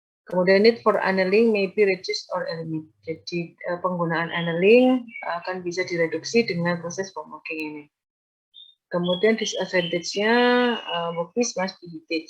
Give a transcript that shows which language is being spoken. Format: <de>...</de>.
<id>Kemudian</id> <en>need for annealing may be reduced or eliminated.</en> <id>Jadi penggunaan annealing akan bisa direduksi dengan proses coworking ini. Kemudian disadvantage-nya</id> <en>workpiece must be heated.</en>